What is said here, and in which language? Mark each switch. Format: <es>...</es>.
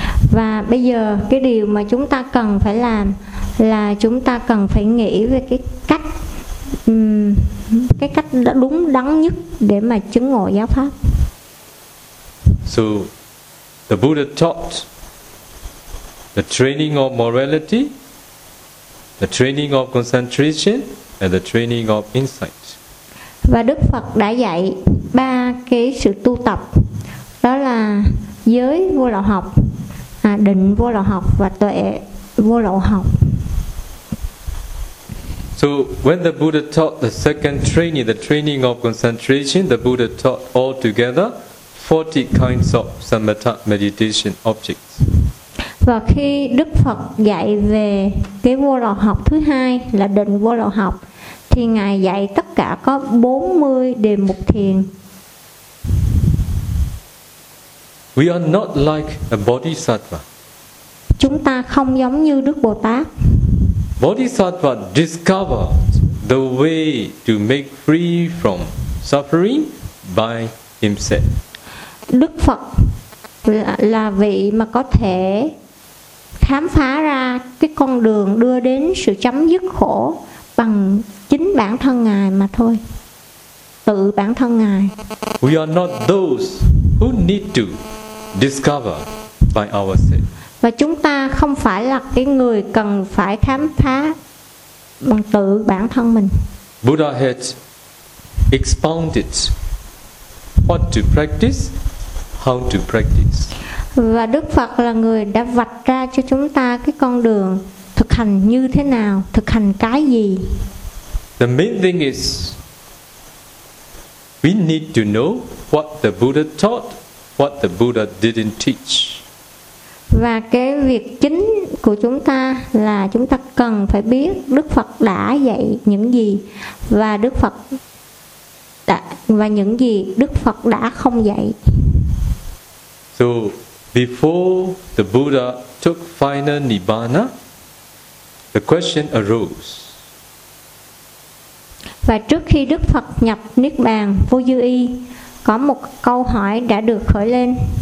<vi>Và bây giờ cái điều mà chúng ta cần phải làm là chúng ta cần phải nghĩ về cái cách đã đúng đắn nhất để mà chứng ngộ giáo pháp.</vi> <en>So the Buddha taught the training of morality, the training of concentration, and the training of insight.</en> <vi>Và Đức Phật đã dạy ba cái sự tu tập, đó là giới vô lậu học, định vô lậu học và tuệ vô lậu học.</vi> <en>So when the Buddha taught the second training, the training of concentration, the Buddha taught altogether 40 kinds of samatha meditation objects.</en> <vi>Và khi Đức Phật dạy về cái vô lậu học thứ hai là định vô lậu học, thì Ngài dạy tất cả có 40 đề mục thiền.</vi> <en>We are not like a Bodhisattva.</en> <vi>Chúng ta không giống như Đức Bồ Tát.</vi> <en>Bodhisattva discovered the way to make free from suffering by himself.</en> <vi>Đức Phật là vị mà có thể khám phá ra cái con đường đưa đến sự chấm dứt khổ bằng chính bản thân Ngài mà thôi. Tự bản thân Ngài.</vi> <en>We are not those who need to discover by ourselves.</en> <vi>Và chúng ta không phải là cái người cần phải khám phá bằng tự bản thân mình.</vi> <en>Buddha had expounded what to practice, how to practice.</en> <vi>Và Đức Phật là người đã vạch ra cho chúng ta cái con đường thực hành như thế nào, thực hành cái gì.</vi> <en>The main thing is we need to know what the Buddha taught, what the Buddha didn't teach.</en> <vi>Và cái việc chính của chúng ta là chúng ta cần phải biết Đức Phật đã dạy những gì và Đức Phật đã, và những gì Đức Phật đã không dạy.</vi> <en>So before the Buddha took final Nibbana, the question arose.</en> <vi>Và trước khi Đức Phật nhập Niết Bàn, Vô Dư Y, có một câu hỏi đã được khởi lên.</vi>